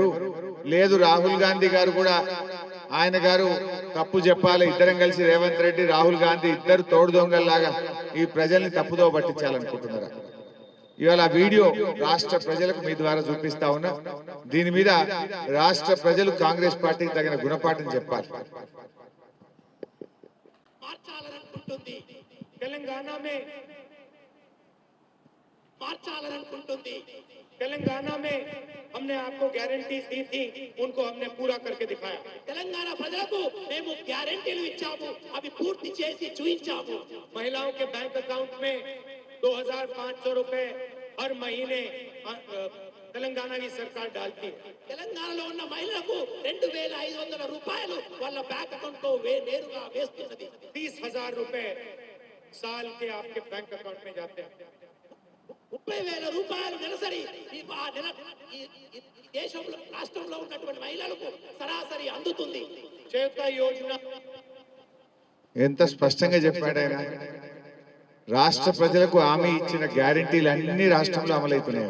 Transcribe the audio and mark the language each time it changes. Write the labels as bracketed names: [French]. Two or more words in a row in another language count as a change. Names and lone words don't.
[Telugu] లేదు, రాహుల్ గాంధీ గారు కూడా ఆయన గారు తప్పు చెప్పాలి, ఇద్దరం కలిసి రేవంత్ రెడ్డి రాహుల్ గాంధీ ఇద్దరు తోడు దొంగల్లాగా ఈ ప్రజల్ని తప్పుదో పట్టించాలనుకుంటున్నారా? ఇవాళ వీడియో రాష్ట్ర ప్రజలకు మీ ద్వారా చూపిస్తా ఉన్నా. దీని మీద రాష్ట్ర ప్రజలు కాంగ్రెస్ పార్టీకి తగిన గుణపాఠం చెప్పాలి. [Hindi] तेलंगाना में हमने आपको गारंटीज दी थी, उनको हमने पूरा करके दिखाया. [Telugu] तेलंगाना ప్రజలకు మేము గ్యారెంటీలు ఇచ్చాము, అవి పూర్తి చేసి చూపించాము. [Hindi] महिलाओं के [English] bank account [Hindi] में 2500 रुपए हर महीने తెలంగాణ की सरकार डालती है. [Telugu] తెలంగాణలో ఉన్న మహిళలకు 2500 రూపాయలు వాళ్ళ [English] bank account [Telugu] లో నేరుగా వేస్తున్నది. [Hindi] 30,000 रुपए साल के आपके [English] bank account [Hindi] में जाते हैं. [Telugu] 30,000 రూపాయలు నెలసరి ఈ దేశంలో రాష్ట్రంలో ఉన్నటువంటి మహిళలకు సరాసరి అందుతుంది. చేత యోజన ఎంత స్పష్టంగా చెప్పాడు ఆయన. రాష్ట్ర ప్రజలకు హామీ ఇచ్చిన గ్యారెంటీలు అన్ని రాష్ట్రంలో అమలవుతున్నాయి.